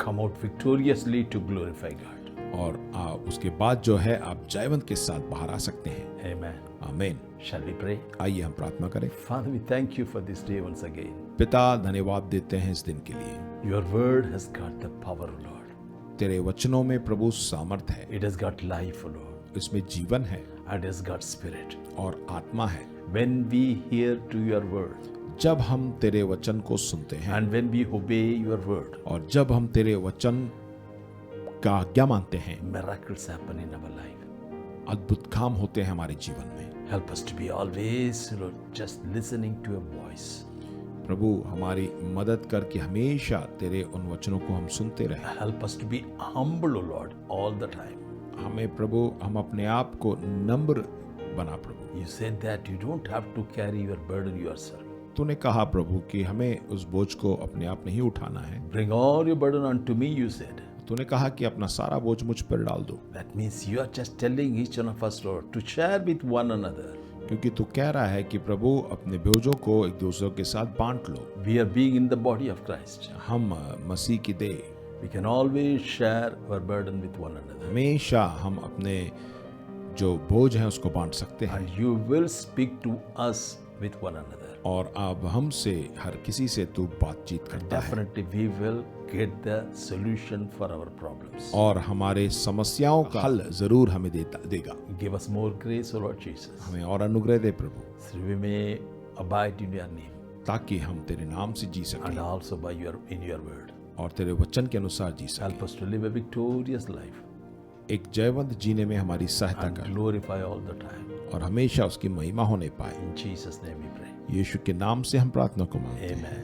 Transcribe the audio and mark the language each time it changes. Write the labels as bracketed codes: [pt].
[en] Come out victoriously to glorify God. [hi] और उसके बाद जो है आप जयवंत के साथ बाहर आ सकते हैं। [en] Amen. [hi] आमीन। [en] Shall we pray? [hi] आइए हम प्रार्थना करें। [en] Father, we thank you for this day once again. [hi] पिता, धन्यवाद देते हैं इस दिन के लिए। [en] Your word has got the power, Lord. [hi] तेरे वचनों में प्रभु सामर्थ है, [en] It has got life, Lord. [hi] इसमें जीवन है [en] And it has got spirit. [hi] और आत्मा है। [en] When we hear to your word, [hi] जब हम तेरे वचन को सुनते हैं [en] and when we obey your word, [hi] और जब हम तेरे वचन का आज्ञा मानते हैं, [en] miracles happen in our life. [hi] अद्भुत काम होते हैं हमारे जीवन में। [en] Help us to be always, Lord, just listening to your voice. [hi] प्रभु हमारी मदद कर कि हमेशा तेरे उन वचनों को हम सुनते रहें। [en] Help us to be humble, O Lord, all the time. [hi] हमें प्रभु हम अपने आप को नम्र बना प्रभु। [en] You said that you don't have to carry your burden yourself. [hi] तूने कहा प्रभु कि हमें उस बोझ को अपने आप नहीं उठाना है। [en] Bring all your burden unto me, you said. [hi] तूने कहा कि अपना सारा बोझ मुझ पर डाल दो, [en] That means you are just telling each one of us, Lord, to share with one another. [hi] क्योंकि तू कह रहा है कि प्रभु अपने बोझों को एक दूसरे के साथ बांट लो। [en] We are being in the body of Christ. [hi] हम मसीह की देह, [en] We can always share our burden with one another. [hi] हमेशा हम अपने जो बोझ हैं उसको बांट सकते हैं। [en] And you will speak to us with one another. [hi] और अब हमसे हर किसी से तू बातचीत करता है, [en] Definitely we will get the solution for our problems. [hi] और हमारे समस्याओं का हल जरूर हमें देगा। [en] Give us more grace, O Lord Jesus. [hi] हमें और अनुग्रह दे प्रभु, [en] So we may abide in your name [hi] ताकि हम तेरे नाम से जी [en] and [hi] सकें [en] also by in your word. [hi] और तेरे वचन के अनुसार जी सकें। [en] Help us to live a victorious life [hi] एक जयवंत जीने में हमारी सहायता [en] and [hi] कर, [en] glorify all the time. [hi] और हमेशा उसकी महिमा होने पाए। [en] In Jesus' name we pray. [hi] यीशु के नाम से हम प्रार्थना को मांगते हैं,